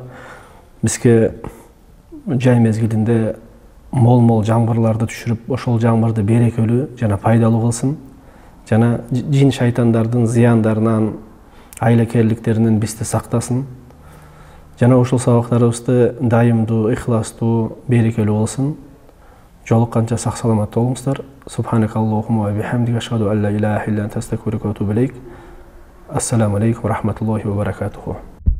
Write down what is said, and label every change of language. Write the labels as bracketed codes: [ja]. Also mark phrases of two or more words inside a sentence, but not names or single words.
[ky] Аллах Таала бизге жай мезгилинде мол жамгырларды түшүрүп, ошол жамгырды берекелүү жана пайдалуу кылсын. Жана жин шайтандардын зыяндарынан, айлакерликтеринен бизди сактасын. Жана ушул сабактарыбызды дайымдуу, ихластуу, берекелүү кылсын. Жолукканча сак саламат болуңуздар. [ar] سبحانك اللهم وبحمدك أشهد أن لا إله إلا أنت أستغفرك وأتوب إليك. السلام عليكم ورحمة الله وبركاته.